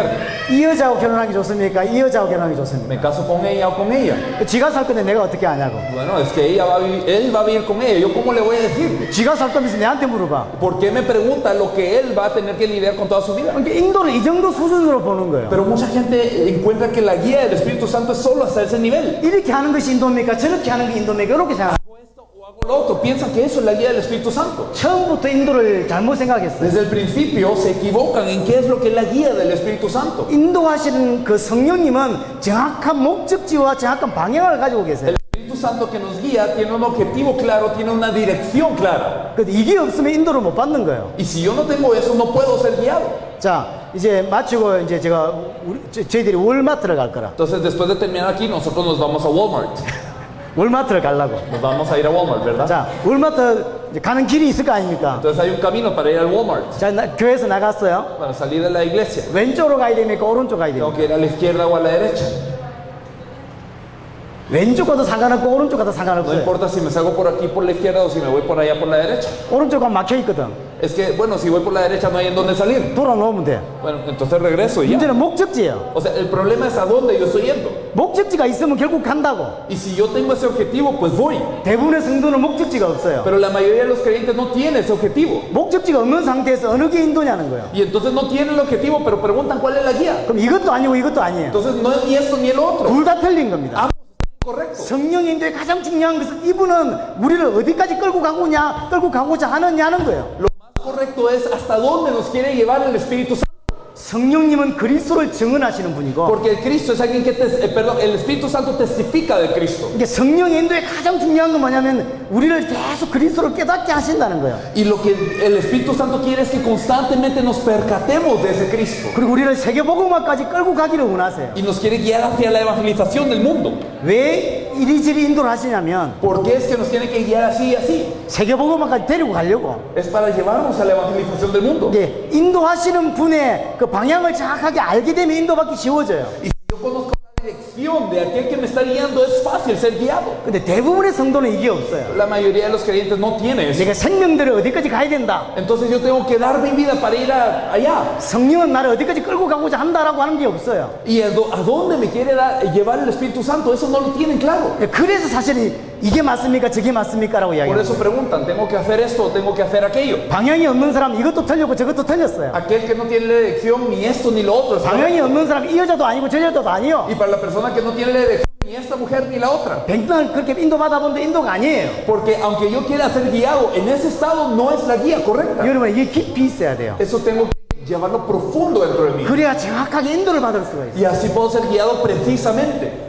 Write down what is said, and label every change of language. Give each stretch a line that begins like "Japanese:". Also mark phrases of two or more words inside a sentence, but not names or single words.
Korean: 이 여자하고 결혼하기 좋습니까? 이 여자하고 결혼하기 좋습니까?
Spanish: ¿me caso con ella o con ella?
Korean: 지가 살 건데 내가 어떻게 아냐고.
Spanish: Bueno, es que él va a vivir con ella. ¿Yo cómo le voy a decir?
Korean: 지가 살 거면서 내한테 물어봐.
Spanish: ¿Por qué me pregunta lo que él va a tener que lidiar con toda su vida?
Korean: 그러니까 인도를 이 정도 수준으로 보는 거예요.
Spanish: Pero mucha gente encuentra que la guía del Espíritu Santo es solo hasta ese nivel.
Korean: 이렇게 하는 것이 인도입니까? 저렇게 하는 게 인도입니까? 이렇게 생각해요.
Spanish: Hago esto o hago lo otro. Piensan que eso es la guía del Espíritu Santo.
Korean: 처음부터 인도를 잘못 생각했어요.
Spanish: Desde el principio se equivocan en qué es lo que es la guía del Espíritu Santo.
Korean: 인도하시는 그 성령님은 정확한 목적지와 정확한 방향을 가지고 계세요.
Spanish: El Espíritu Santo que nos guía tiene un objetivo claro, tiene una dirección clara.
Korean: 근데 이게 없으면 인도를 못 받는 거예요.
Spanish: Y si yo no tengo eso, no puedo ser guiado.
Korean: 자, 이제 마치고 이제 제가 저희들이 월마트를 갈 거라.
Spanish: Entonces, después de terminar aquí, nosotros nos vamos a Walmart.
Korean: 월마트를 가려고.
Spanish: Nos vamos a ir a Walmart, ¿verdad?
Korean: 자, 월마트 이제 가는 길이 있을 거 아닙니까?
Spanish: Entonces hay un camino para ir al Walmart.
Korean: 자, 교회에서 나갔어요.
Spanish: Para salir de la iglesia.
Korean: 왼쪽으로 가야 됩니까? 오른쪽 가야
Spanish: Tengo
Korean: 됩니까?
Spanish: que ir a la izquierda o a la derecha.
Korean: 왼쪽 가도 상관없고 오른쪽 가도
Spanish: No
Korean: 상관없어요.
Spanish: importa si me salgo por aquí por la izquierda o si me voy por allá por la derecha.
Korean: 오른쪽 가면 막혀 있거든.
Spanish: Es que, bueno, si voy por la derecha no hay en dónde salir.
Korean: 돌아놓으면 돼.
Spanish: Bueno, entonces regreso y ya.
Korean: 문제는 목적지예요.
Spanish: O sea, el problema es a dónde yo estoy yendo.
Korean: 목적지가 있으면 결국 간다고.
Spanish: Y si yo tengo ese objetivo, pues voy.
Korean: 대부분의 성도는 목적지가 없어요.
Spanish: Pero la mayoría de los creyentes no tiene ese objetivo.
Korean: 목적지가 없는 상태에서 어느 게 인도냐는 거예요.
Spanish: Y entonces no tienen el objetivo, pero preguntan cuál es la guía.
Korean: 그럼 이것도 아니고 이것도 아니에요.
Spanish: Entonces no es ni esto ni el otro.
Korean: 둘 다 틀린 겁니다.
Spanish: Correcto.
Korean: 성령 인도의 가장 중요한 것은 이분은 우리를 어디까지 끌고 가고자 하느냐는 거예요.
Spanish: Lo más correcto es hasta dónde nos quiere llevar el Espíritu Santo.
Korean: 성령님은 그리스도를 증언하시는 분이고,
Spanish: Porque el Cristo es alguien que, el Espíritu Santo testifica de Cristo.
Korean: 이게 성령 인도의 가장 중요한 건 뭐냐면 우리를 계속 그리스도를 깨닫게 하신다는 거예요.
Spanish: Y lo que el Espíritu Santo quiere es que constantemente nos percatemos de ese Cristo.
Korean: 그리고 우리를 세계복음화까지 끌고 가기를 원하세요.
Spanish: Y nos quiere guiar hacia la evangelización del mundo.
Korean: 왜 이리저리 인도를 하시냐면
Spanish: ¿Por qué es que nos tiene que guiar así y así?
Korean: 세계복음화까지 데리고 가려고.
Spanish: Es para llevarnos a la evangelización del mundo.
Korean: 이게 인도하시는 분의 그 방향을 정확하게 알게 되면 인도받기 쉬워져요.
Spanish: Y si yo conozco la dirección dirección de aquel que me está guiando, es fácil ser guiado.
Korean: 근데 대부분의 성도는 이게 없어요.
Spanish: La mayoría de los creyentes no tiene eso.
Korean: 내가 생명들을 어디까지 가야 된다.
Spanish: Entonces yo tengo que dar mi vida para ir allá.
Korean: 성령은 나를 어디까지 끌고 가고자 한다라고 하는 게 없어요.
Spanish: ¿Y a dónde me quiere llevar el Espíritu Santo? Eso no lo tienen claro.
Korean: 그래서 사실 이게 맞습니까? 저게 맞습니까? 라고
Spanish: Por
Korean: 이야기해요.
Spanish: eso preguntan, ¿tengo que hacer esto o tengo que hacer aquello?
Korean: 방향이 없는 사람 이것도 틀렸고 저것도 틀렸어요.
Spanish: Aquel que no tiene la dirección ni esto ni lo otro. ¿está?
Korean: 방향이 없는 사람 이 여자도 아니고 저 여자도 아니요.
Spanish: Y para la persona que no tiene la dirección ni esta mujer ni la otra.
Korean: 백날 그렇게 인도받아 본데 인도가 아니에요.
Spanish: Porque aunque yo quiera ser guiado, en ese estado no es la guía correcta.
Korean: 여러분 이게 깊이 있어야 돼요.
Spanish: Eso tengo que llevarlo profundo dentro de mí.
Korean: 그래야 정확하게 인도를 받을 수가 있어요.
Spanish: Y así puedo ser guiado precisamente.